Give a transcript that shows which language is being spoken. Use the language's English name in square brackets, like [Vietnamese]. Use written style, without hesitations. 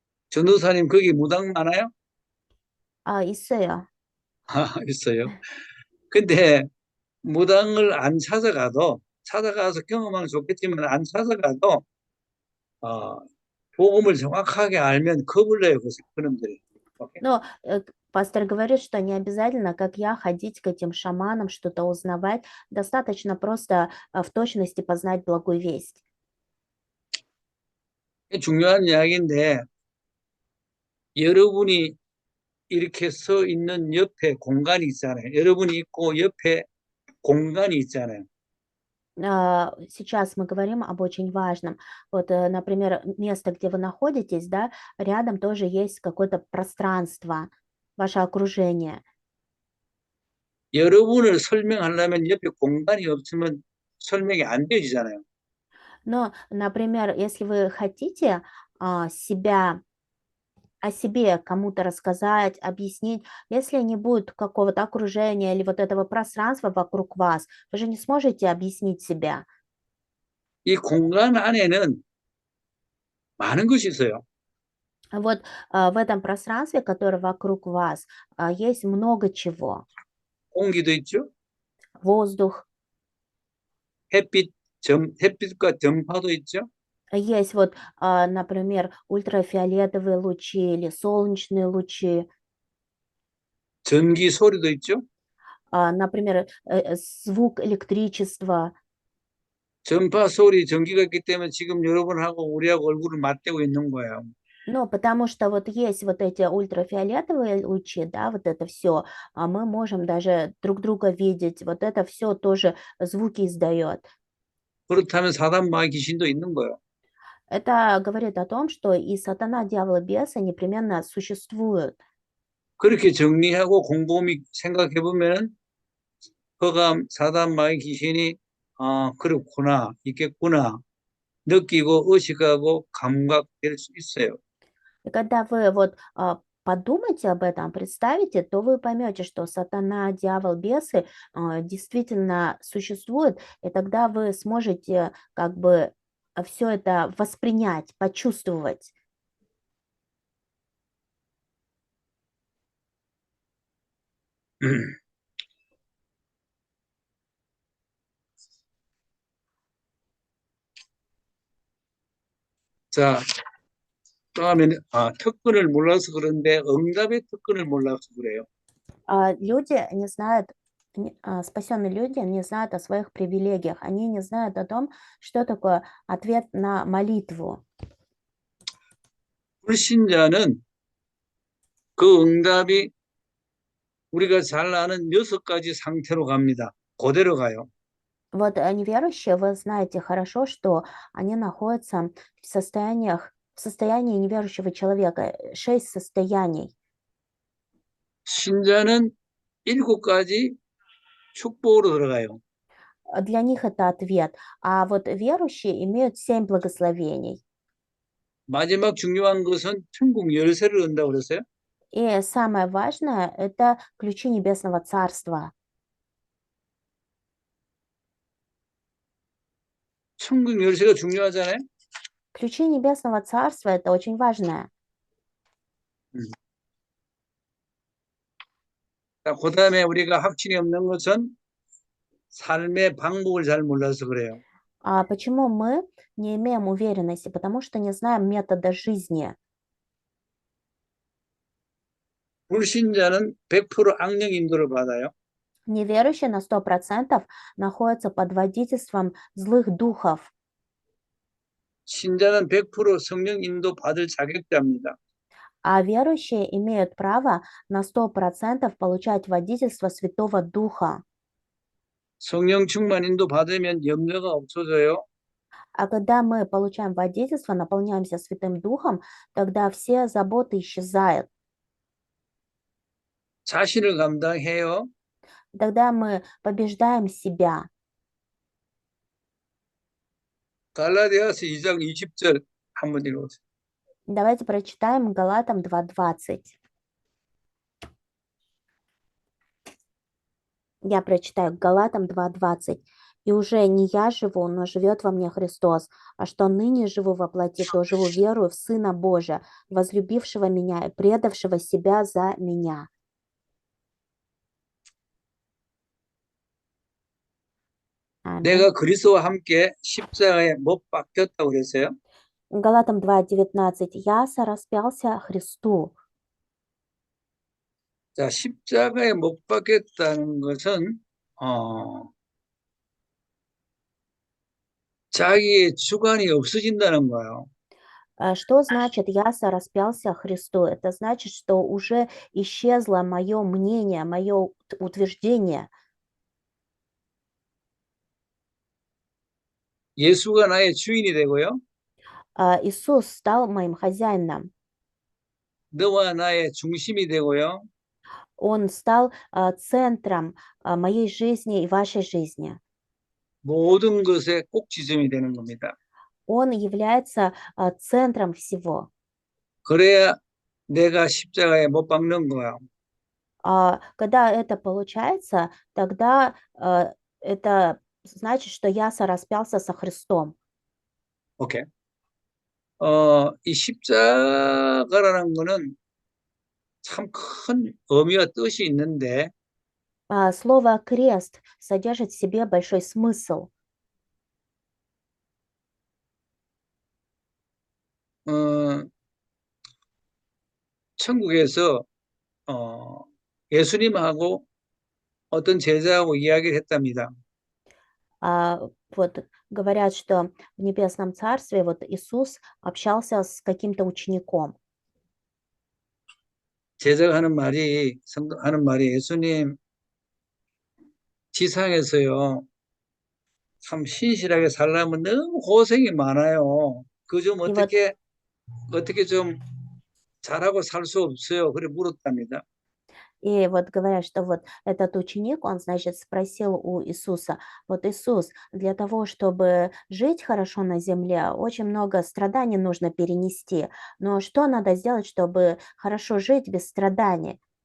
[Korean] 전도사님 거기 무당 많아요? 있어요. 있어요. 근데 무당을 안 찾아가서 경험하면 좋겠지만 안 찾아가도 어, 복음을 정확하게 알면 겁을 내요, 그놈들이. [English] 오케이? [Russian] Но пастор говорит, что не обязательно, как я, ходить к этим шаманам, что-то узнавать. Достаточно просто в точности познать благую весть. [Korean] 이게 중요한 이야기인데 여러분이 이렇게 서 있는 옆에 공간이 있잖아요. 여러분이 있고 옆에 공간이 있잖아요. [Russian] Сейчас мы говорим об очень важном. Вот, например, место, где вы находитесь, да, рядом тоже есть какое-то пространство, ваше окружение. [Korean] 여러분을 설명하려면 옆에 공간이 없으면 설명이 안 되지잖아요. [Russian] Но, например, если вы хотите себя о себе кому-то рассказать, объяснить, если не будет какого-то окружения или вот этого пространства вокруг вас, вы же не сможете объяснить себя. [Korean] 이 공간 안에는 많은 것이 있어요. [Russian] Вот в этом пространстве, которое вокруг вас, есть много чего. [Korean] 공기도 있죠. [Russian] Воздух, [Korean] 햇빛과 전파도 있죠. [Russian] есть вот, например, ультрафиолетовые лучи или солнечные лучи, [Korean] 전기 소리도 있죠. [Russian] например, звук электричества. [Korean] 전파 소리, 전기가 있기 때문에 지금 여러분하고 우리하고 얼굴을 맞대고 있는 거예요. [Russian] Ну, потому что вот есть вот эти ультрафиолетовые лучи, да, вот это все, мы можем даже друг друга видеть, вот это все тоже звуки издает. [Korean] 그렇다면 사단 마귀 귀신도 있는 거예요. [Russian] Это говорит о том, что и сатана, дьявол, и бесы непременно существуют. [Korean] 그렇게 정리하고 곰곰이 생각해 보면은 허감 사단 마귀 귀신이 그렇구나, 있겠구나 느끼고 의식하고 감각될 수 있어요. [Russian] И когда вы вот подумаете об этом, представите, то вы поймете, что сатана, дьявол, бесы действительно существуют, и тогда вы сможете как бы все это воспринять, почувствовать. [Korean] 자, 다음에는 특권을 몰라서 그런데 응답의 특권을 몰라서 그래요. [Russian] Люди не знают, спасенные люди не знают о своих привилегиях, они не знают о том, что такое ответ на молитву. [Korean] 불신자는 그 응답이 우리가 잘 아는 6가지 상태로 갑니다. 그대로 가요. [Russian] Вот неверующие, вы знаете хорошо, что они находятся в состоянии неверующего человека, 6 состояний. [Korean] 신자는 7가지 축복으로 들어가요. [Russian] Для них это ответ. А вот верующие имеют 7 благословений. [Korean] 마지막 중요한 것은 천국 열쇠를 얻는다고 그랬어요. [Russian] И самое важное– это ключи Небесного Царства. [Korean] 천국 열쇠가 중요하잖아요. [Russian] Ключи Небесного Царства– это очень важное. [Korean] 그 다음에 우리가 확신이 없는 것은 삶의 방법을 잘 몰라서 그래요. [Russian] А почему мы не имеем уверенности? Потому что не знаем метода жизни. [Korean] 불신자는 100% 악령 인도를 받아요. [Russian] Неверующие на 100% находятся под водительством злых духов. [Korean] 신자는 100% 성령 인도 받을 자격자입니다. [Russian] А верующие имеют право на 100% получать водительство Святого Духа. [Korean] 성령 충만 인도 받으면 염려가 없어져요. [Russian] А когда мы получаем водительство, наполняемся Святым Духом, тогда все заботы исчезают. [Korean] 자신을 감당해요. [Russian] Тогда мы побеждаем себя. [Korean] 갈라디아서 2장 20절 한번 읽어보세요. [Russian] Давайте прочитаем Галатам 2:20. Я прочитаю Галатам 2:20. «И уже не я живу, но живет во мне Христос, а что ныне живу во плоти, то живу верою в Сына Божия, возлюбившего меня и предавшего себя за меня». Аминь. [Korean] 내가 그리스도와 함께 십자가에 못 박혔다고 그랬어요. [Russian] Галатам 2:19. «Я сораспялся Христу». [Korean] 자, 십자가에 못 박혔다는 것은 자기의 주관이 없어진다는 거예요. [Russian] Что значит «я сораспялся Христу»? Это значит, что уже исчезло мое мнение, мое утверждение. [Korean] 예수가 나의 주인이 되고요. [Russian] Иисус стал моим хозяином. [Korean] 너와 나의 중심이 되고요. [Russian] Он стал центром моей жизни и вашей жизни. [Korean] 모든 것의 꼭지점이 되는 겁니다. [Russian] Он является центром всего. [Korean] 그래야 내가 십자가에 못 박는 거야. [Russian] Когда это получается, тогда это значит, что я сораспялся со Христом. [English] 오케이. [Korean] 이 십자가라는 거는 참 큰 의미와 뜻이 있는데 [Russian] Слово «крест» содержит в себе большой смысл. [Korean] 천국에서 예수님하고 어떤 제자하고 이야기를 했답니다. [Russian] Вот говорят, что в Небесном Царстве вот Иисус общался с каким-то учеником. [Korean] 제자가 하는 말이 예수님 지상에서요 참 신실하게 살려면 너무 고생이 많아요. 그 좀 [Russian] И вот [Korean] 어떻게 좀 잘하고 살 수 없어요. 그래 물었답니다. [Russian] И вот говорят, что вот этот ученик, он, значит, спросил у Иисуса, вот Иисус, для того, чтобы жить хорошо на земле, очень много страданий нужно перенести. Но что надо сделать, чтобы хорошо жить без страданий?